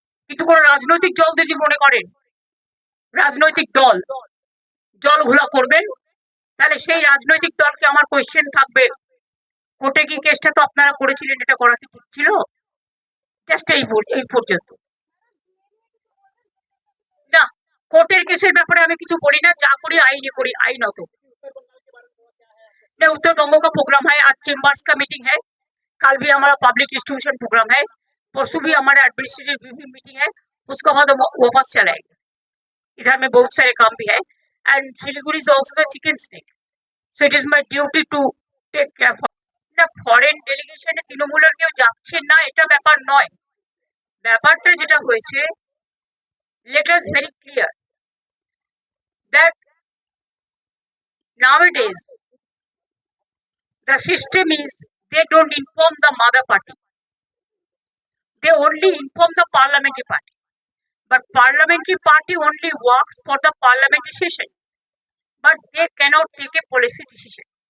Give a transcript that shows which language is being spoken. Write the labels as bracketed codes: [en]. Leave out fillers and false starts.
[bn] কিন্তু কোন রাজনৈতিক দল যদি মনে করেন রাজনৈতিক দল জল ঘোলা করবেন, তাহলে সেই রাজনৈতিক দলকে আমার কোয়েশ্চেন থাকবে, কোর্টে কি কেসটা তো আপনারা করেছিলেন, এটা করা কি ঠিক ছিল? জাস্ট এই পর্যন্ত। না, কোর্টের কেসের ব্যাপারে আমি কিছু বলি না, যা করি আইনি करी आईনত। [hi] नहीं, उत्तर बंगों का प्रोग्राम है, आज चेम्बर्स का मीटिंग है, कल भी हमारा पब्लिक डिस्ट्रीब्यूशन प्रोग्राम है, परसों भी हमारा एडमिनिस्ट्रेटिव रिव्यू मीटिंग है, उसके बाद हम वापस चलाएंगे। इधर में बहुत सारे काम भी है, [en] And Siliguri is also the chicken snake, so it is my duty to take care. [bn] না, ফরেন ডেলিগেশনে তৃণমূলের কেউ যাচ্ছে না এটা ব্যাপার নয়। ব্যাপারটা যেটা হয়েছে, [en] let us very clear that nowadays the system is they don't inform the mother party, they only inform the parliamentary party, but parliamentary party only works for the parliamentary session, but they cannot take a policy decision.